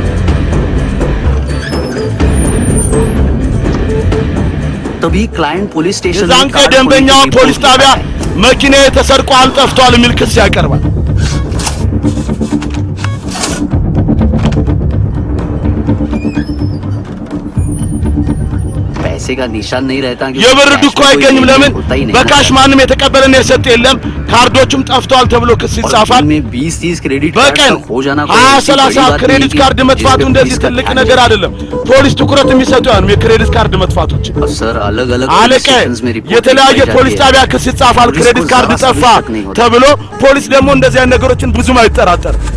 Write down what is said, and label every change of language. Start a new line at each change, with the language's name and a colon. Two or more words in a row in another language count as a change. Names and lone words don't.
Hindi: तभी
English: client police station
Amharic: የዛን ቀን ደንበኛው ፖሊስ ጣቢያ መኪናዬ ተሰርቋል፣ ጠፍቷል የሚል ክስ ያቀርባል።
Hindi: पैसे का निशान नहीं रहता
Amharic: የብር ዱካ አይገኝም። ለምን? በካሽ ማንም የተቀበለና የሰጠ የለም። ካርዶቹም ጠፍቷል ተብሎ ክስ ይጻፋል። በቀን 20-30
English: credit card
Amharic: መጥፋቱ እንደዚህ ትልቅ ነገር አይደለም። ፖሊስ ትኩረት የሚሰጠው ያን የክሬዲት ካርድ መጥፋቶች። አለቀ። የተለያየ ፖሊስ ጣቢያ ክስ ይጻፋል።
English: credit card
Amharic: ጠፋ ተብሎ ፖሊስ ደግሞ እንደዚህ አይነት ነገሮችን ብዙም አይጠራጠርም።